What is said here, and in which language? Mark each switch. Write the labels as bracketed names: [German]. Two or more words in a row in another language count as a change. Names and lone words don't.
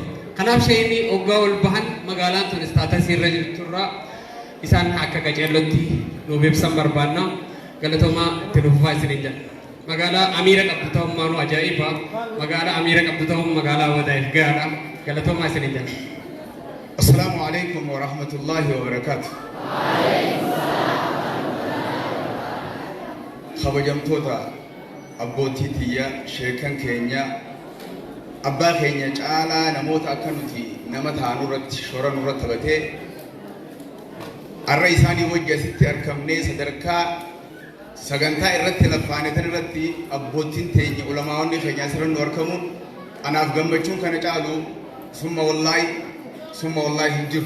[Oromo] Kanaaf sheekni waggaa ol bahan magaalaan tun istaatasii irra jirturraa isaan akka qaceellotti nuuf ibsan barbaanna galatoomaa itti dhufaa isiniin jedha. Magaalaa Amiira qabdu ta'ummaa nu ajaa'iba magaalaa Amiira qabdu ta'uun magaalaa Awwadaayif gahaadha galatoomaa isiniin jedha. [Arabic] السلام عليكم ورحمة الله وبركاته. [Oromo] Kabajamtoota abbootii tiyya sheekan keenya abbaa keenya caalaa namoota akka nuti nama ta'an irratti shora nurratti taphatee arra isaanii wajji asitti argamnee sadarkaa sagantaa irratti lafaanetan irratti abbootiin teenya ulamaa'onni keenya asirra nu argamuun anaaf gammachuun kana caalu summa wallaahi hin jiru.